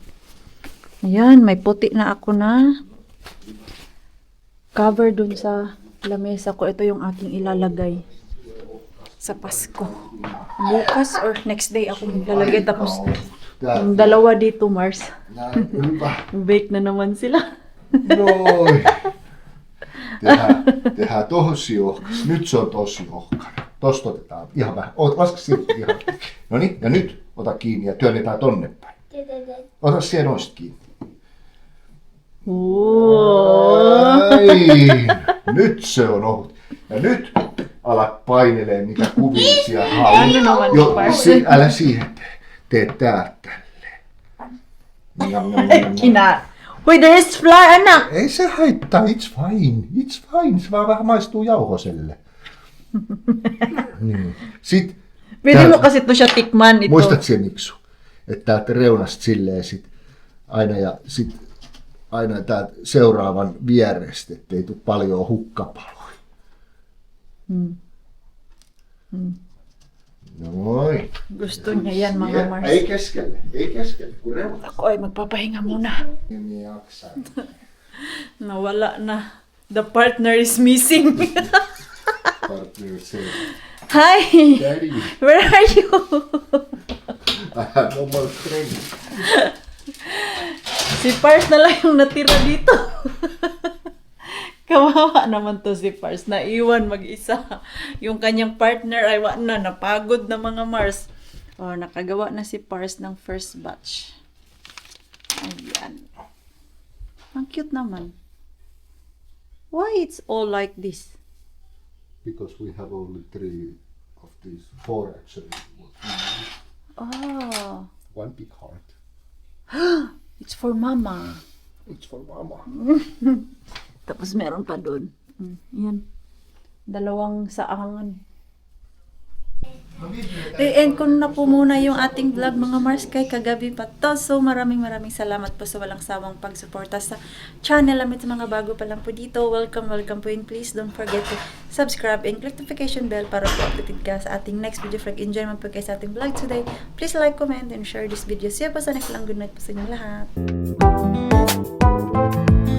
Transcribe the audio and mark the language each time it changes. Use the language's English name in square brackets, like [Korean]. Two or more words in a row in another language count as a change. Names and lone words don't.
[Filipino] Ayan, may puti na ako na cover dun sa lamesa ko. Ito yung aking ilalagay sa Pasko. Bukas or [English] next day [Filipino] ako maglalagay. Tapos, yung dalawa dito, Mars. [Finnish] Hyvä. [Filipino] Bake na naman sila. [Finnish] Noin. Tehdään tosi ohkas. Nyt se on tosi ohkana. Tosta otetaan ihan vähän. Laske siltä ihan. Noniin, ja nyt ota kiinni ja työnnetään tonne päin. Ota siellä noista kiinni. Ai, nyt se on ohut. Ja nyt alat painelee niitä kuvia siellä [Filipino] Ano naman [Finnish] Jo, [Filipino] Pars? [Finnish] älä siihen tee täältä tälleen. Njam, njam, njam, njam. [English] Kina. Wait, there is fly, [Filipino] anak! [Finnish] Ei se haittaa, [English] it's fine, it's fine. [Finnish] Se vaan vähän maistuu jauhoselle. Niin. Sitten, [Filipino] Pwede mo kasi ito siya tikman ito. [Finnish] muistat sen Miksu? Että täältä reunasta silleen sit aina ja sit aina täältä seuraavan vierestä, ettei tule paljon hukkapaloja. Noin. [Filipino] Gusto niya yan, mga Mars. [Finnish] Ei keskelle, kun reunasta. [Filipino] Ako ay magpapahinga muna. [Finnish] Niin jaksaa. [Filipino] Nawala na. [English] The partner is missing. Partner say, Hi! Daddy, Where are you? I have no more friends. [Filipino] Si Pars na lang yung natira dito. Kawawa naman to si Pars. Naiwan mag-isa. Yung kanyang partner ay wala na. Napagod na mga Mars. Oh, nakagawa na si Pars ng [English] first batch. [Filipino] Ayan. Ang cute naman. [English] Why it's all like this? Because we have only 3 of these, 4 actually. Oh, One big heart. it's for mama. It's for mama. [Filipino] Tapos meron pa doon. Yan. Dalawang saangan. I-end ko na po muna yung ating vlog mga Mars kay kagabi pa to. So maraming salamat po sa walang sawang pagsuporta sa channel namin. Sa mga bago pa lang po dito, welcome po, [English] and please don't forget to subscribe and click notification bell [Filipino] para po updated ka sa ating next video vlog. Enjoy naman po kayo sa ating vlog today. [English] Please like, comment, and share this video. See you [Filipino] po sa next lang. [English] Good night [Filipino] po sa inyong lahat.